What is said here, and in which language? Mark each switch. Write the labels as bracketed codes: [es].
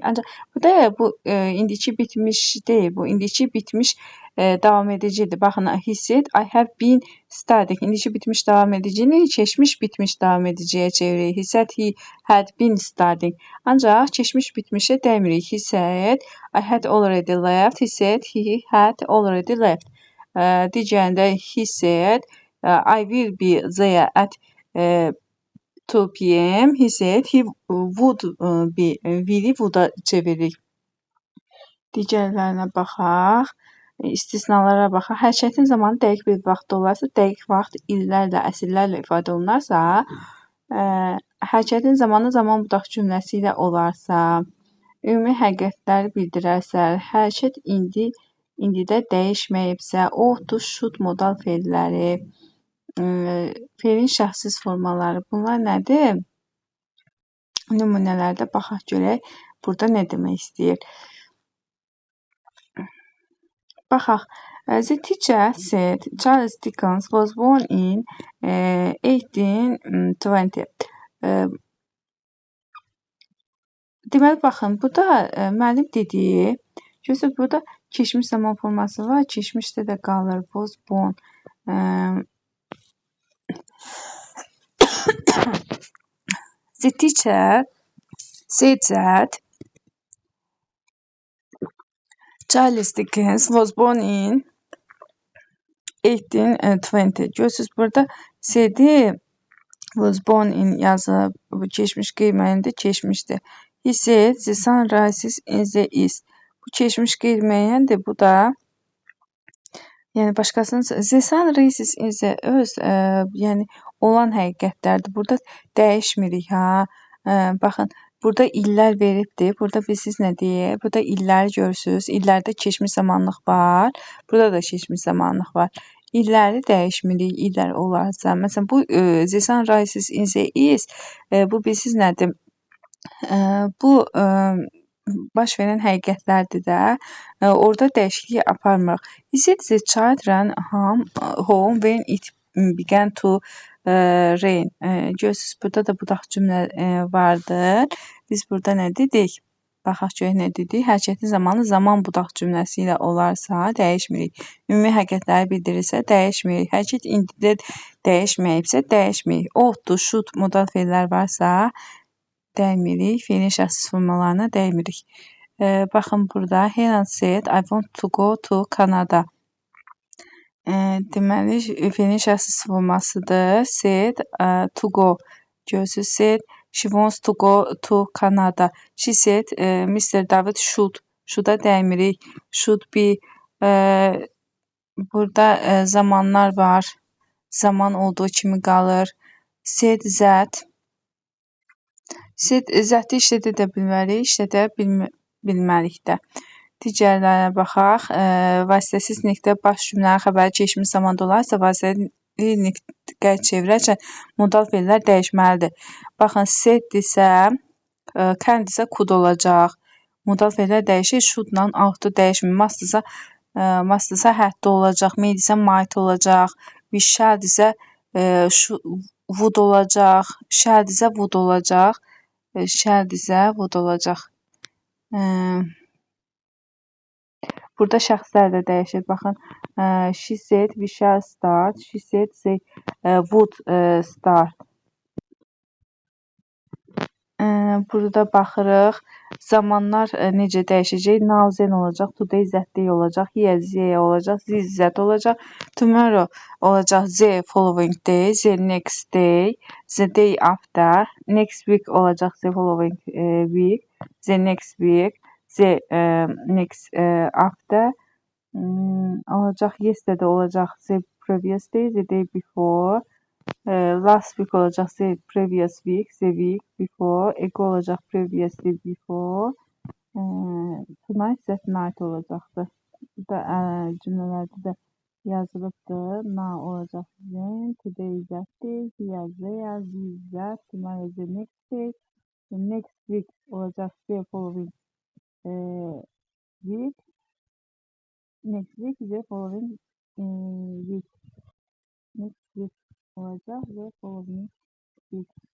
[az] Ancaq burada bu indiki bitmiş deyil, bu indiki bitmiş davam edicidir. Baxın, [en] he said I have been studying. [az] İndiki bitmiş davam edicini keçmiş bitmiş davam ediciyə çeviririk. [en] He said he had been studying. [az] Ancaq keçmiş bitmişə dəymirik. [en] He said I had already left. He said he had already left. [az] Digərində [en] he said I will be there at 2 p.m. He said he would be. Will-i would-a [az] çeviririk. Digərlərinə baxaq. İstisnalara baxaq. Hərəkətin zamanı dəqiq bir vaxtda olarsa, dəqiq vaxt illərlə, əsrlərlə ifadə olunarsa, hərəkətin zamanı zaman budaq cümləsi ilə olarsa, ümumi həqiqətləri bildirərsə, hərəkət indidə dəyişməyibsə, ought, should modal fe'lləri, fe'lin şəxssiz formaları, bunlar nədir? Nümunələrdə baxaq görək, burada nə demək istəyir? Baxaq. [en] The teacher said Charles Dickens was born in 1820. [az] Deməli, baxın, burada müəllim dediyi, görürsünüz, burada keçmiş zaman forması var, keçmişdə də qalır, [en] was born. The teacher said that Charles Dickens was born in 1820. [az] Görürsünüz, burada [en] said was born in [az] yazılıb, bu keçmiş qeyri-müəyyəndir, keçmişdir. [en] He said the sun rises in the east. [az] Bu keçmiş qeyri-müəyyəndir, bu da yəni başqasının [en] the sun rises in the [az] öz yəni olan həqiqətlərdir. Burada dəyişmirik ha. Baxın, burada illər veribdir. Burada bilirsiniz nə deyir? Burada illəri görürsüz. İllərdə keçmiş zamanlıq var. Burada da keçmiş zamanlıq var. İlləri dəyişmirik. İllər olarsa, məsələn bu [en] the sun rises in the east, [az] bu bilirsiniz nədir? Bu baş verən həqiqətlərdir də. Orada dəyişiklik aparmırıq. [en] He said the child ran home when it began to rain. [az] Görürsüz, burada da budaq cümlə vardır. Biz burada nə dedik? Baxaq görək nə dedik? Hərəkətin zamanı zaman budaq cümləsi ilə olarsa dəyişmirik. Ümumi həqiqətləri bildirirsə dəyişmirik. Hərəkət indidə dəyişməyibsə dəyişmirik. Ought, should modal fe'llər varsa dəymirik. Fe'lin şəxssiz formalarına dəymirik. Baxın burada [en] Helen said I want to go to Canada. [az] Deməli, fe'lin şəxssiz formasıdır. [en] Said to go. [az] Görürsüz, [en] said she wants to go to Canada. She said Mr. David should-a [az] dəymirik. [en] Should be. [az] Burada zamanlar var. Zaman olduğu kimi qalır. Said that. Said zəti işlədə də bilmərik, işlədə bilmərik də. Digərlərinə baxaq. Vasitəsiz niqdə baş cümlənin xəbəri keçmiş zamanda olarsa, vasitəli niqdə çevirərkən modal fe'llər dəyişməlidir. Baxın, said isə, [en] can [az] isə [en] could [az] olacaq. Modal fe'llər dəyişir, should-la ought dəyişmir. [en] Must [az] isə [en] had [az] olacaq, [en] made isə might olacaq. We shall isə would olacaq. Shall [az] isə [en] would [az] olacaq. Shall isə would olacaq. Burada şəxslər də dəyişir. [en] Baxın, she said we shall start. She said they would start. [az] Burada baxırıq. Zamanlar necə dəyişəcək? [en] Now then [az] olacaq. [en] Today that day olacaq. Here they olacaq. This that olacaq. Tomorrow [az] olacaq. [en] The following day. The next day. The day after. Next week [az] olacaq. [en] The following week. The next week. The next after. [az] Olacaq. [en] Yesterday [az] olacaq. [en] The previous day. The day before. Last week [az] olacaq. [en] The previous week. The week before. Ago [az] olacaq. [en] Previously before. Tonight that night [az] olacaqdır. Burada cümlələrdə də yazılıbdır. [en] Now [az] olacaq. [en] Then. Today that day. Here there. This that. Tomorrow the next day. The next week [az] olacaq. [en] The following week, next week [az] ve [en] following week. Next week [az] olacaq və [en] following week.